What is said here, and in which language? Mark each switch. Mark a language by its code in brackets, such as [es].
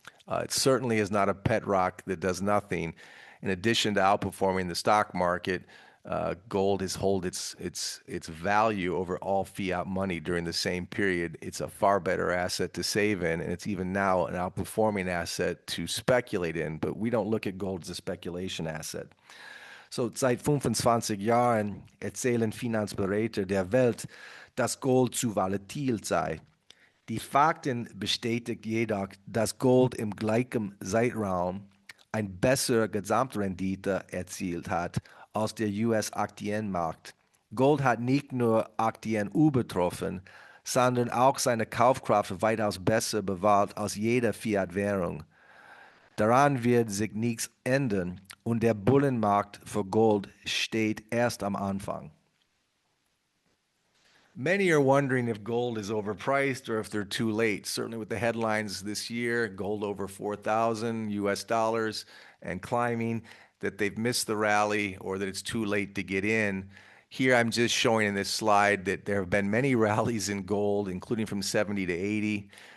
[en] It certainly is not a pet rock that does nothing. In addition to outperforming the stock market, gold has held its value over all fiat money during the same period. It's a far better asset to save in, and it's even now an outperforming asset to speculate in. But we don't look at gold as a speculation asset. [de] So seit 25 Jahren erzählen Finanzberater der Welt, dass Gold zu volatil sei. Die Fakten bestätigt jedoch, dass Gold im gleichen Zeitraum eine bessere Gesamtrendite erzielt hat als der US-Aktienmarkt. Gold hat nicht nur Aktien übertroffen, sondern auch seine Kaufkraft weitaus besser bewahrt als jede Fiat-Währung. Daran wird sich nichts ändern und der Bullenmarkt für Gold steht erst am Anfang. [en] Many are wondering if gold is overpriced or if they're too late. Certainly with the headlines this year, gold over 4,000 US dollars and climbing, that they've missed the rally or that it's too late to get in. Here I'm just showing in this slide that there have been many rallies in gold, including from 70 to 80.